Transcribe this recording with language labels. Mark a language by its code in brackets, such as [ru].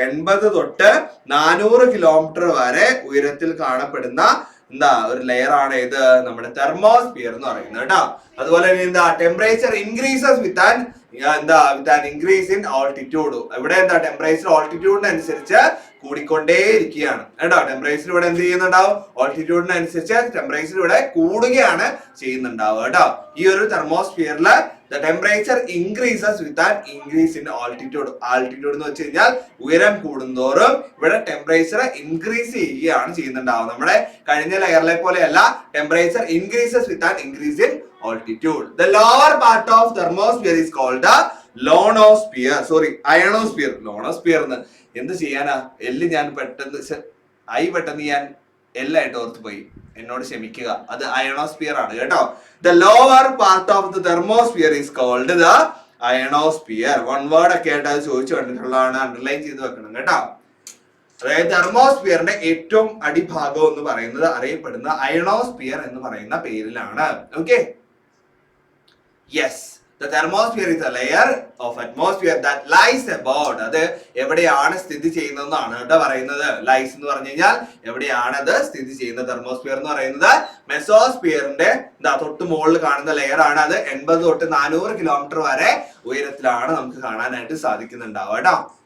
[ml] 80 തൊട്ട് 400 കിലോമീറ്റർ വരെ ഉയരത്തിൽ കാണപ്പെടുന്ന ഒരു ലെയർ ആണ് ഇത് നമ്മുടെ തെർമോസ്ഫിയർ എന്ന് പറയുന്നത് കേട്ടോ. അതുപോലെ [en] temperature increases with an [ml] എന്താ [en] With an increase in altitude. [ml] ഇവിടെ എന്താ ടെമ്പറേച്ചർ ഓൾട്ടിറ്റ്യൂഡിനനുസരിച്ച് കൂടിക്കൊണ്ടേയിരിക്കുകയാണ് കേട്ടോ. ടെമ്പറേച്ചർ ഇവിടെ എന്ത് ചെയ്യുന്നുണ്ടാവും? ഓൾട്ടിറ്റ്യൂഡിനനുസരിച്ച് ടെമ്പറേച്ചർ ഇവിടെ കൂടുകയാണ് ചെയ്യുന്നുണ്ടാവുക കേട്ടോ. ഈ ഒരു തെർമോസ്ഫിയറിൽ [en] the temperature increases with an increase in altitude. [ml] Altitude എന്ന് വെച്ച് കഴിഞ്ഞാൽ ഉയരം കൂടുന്തോറും ഇവിടെ ടെമ്പറേച്ചർ ഇൻക്രീസ് ചെയ്യുകയാണ് ചെയ്യുന്നുണ്ടാവുക. നമ്മുടെ കഴിഞ്ഞ ലെയറിലെ പോലെയല്ല, [en] Temperature increases with an increase in altitude. The lower part of thermosphere is called the ionosphere. Ionosphere. [ml] Ionosphere എന്ന് എന്ത് ചെയ്യാനാ? ഞാൻ പെട്ടെന്ന് ഞാൻ എല്ലായിട്ട് ഓർത്ത് പോയി, എന്നോട് ക്ഷമിക്കുക. അത് അയണോസ്ഫിയർ ആണ് കേട്ടോ. [en] The lower part of the thermosphere is called the ionosphere. [ml] One word ഒക്കെ ആയിട്ട് അത് ചോദിച്ചു കണ്ടിട്ടുള്ളതാണ്, അണ്ടർലൈൻ ചെയ്ത് വെക്കണം കേട്ടോ. അതായത് തെർമോസ്ഫിയറിന്റെ ഏറ്റവും അടിഭാഗം എന്ന് പറയുന്നത് അറിയപ്പെടുന്ന അയണോസ്ഫിയർ എന്ന് പറയുന്ന പേരിലാണ്. [en] Okay, yes. The thermosphere is a layer of atmosphere that lies above. [ml] അത് എവിടെയാണ് സ്ഥിതി ചെയ്യുന്നതെന്നാണ് കേട്ടോ പറയുന്നത്. ലൈസ് എന്ന് പറഞ്ഞു കഴിഞ്ഞാൽ എവിടെയാണ് അത് സ്ഥിതി ചെയ്യുന്നത്. തെർമോസ്ഫിയർ എന്ന് പറയുന്നത് മെസോസ്ഫിയറിന്റെ തൊട്ട് മുകളിൽ കാണുന്ന ലെയർ ആണ്. അത് 80 തൊട്ട് 400 കിലോമീറ്റർ വരെ ഉയരത്തിലാണ് നമുക്ക് കാണാനായിട്ട് സാധിക്കുന്നുണ്ടാവുക കേട്ടോ.